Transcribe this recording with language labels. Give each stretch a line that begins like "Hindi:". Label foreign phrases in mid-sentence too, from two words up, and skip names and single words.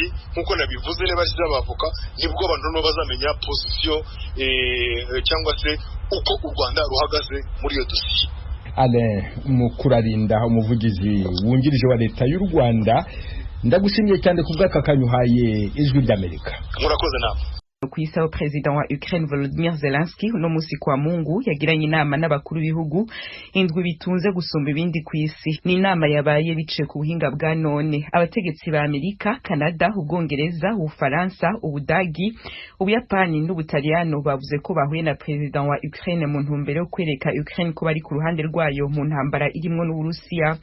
Kinyarwanda: Nk'uko nabivuze, niba ashyize abavoka nibwo abantu no bazamenya position cyangwa se uko u Rwanda ruhagaze muri iyo dosiye. Alain Mukurarinda, umuvugizi wungirije wa leta y'u Rwanda, ndagushimiye cyane kubw'aka kanyuhaye Ijwi ry'Amerika. Murakoze namwe.
Rundi: Kuisao president wa Ukraine Volodymyr Zelensky uno musi kwa Mungu yagiranye inama n'abakuru b'ibihugu indwi bitunze gusumba ibindi kw'isi. Ni inama yabaye bice ku buhinga bwa none. Abategetsi ba Amerika, Canada, Ubwongereza, Ufaransa, Ubudagi, Ubuyapani n'Ubutaliyano bavuze ko bahuye na president wa Ukraine mu ntumbero yo kwereka Ukraine ko bari ku ruhande rwayo mu ntambara irimwo n'Uburusiya.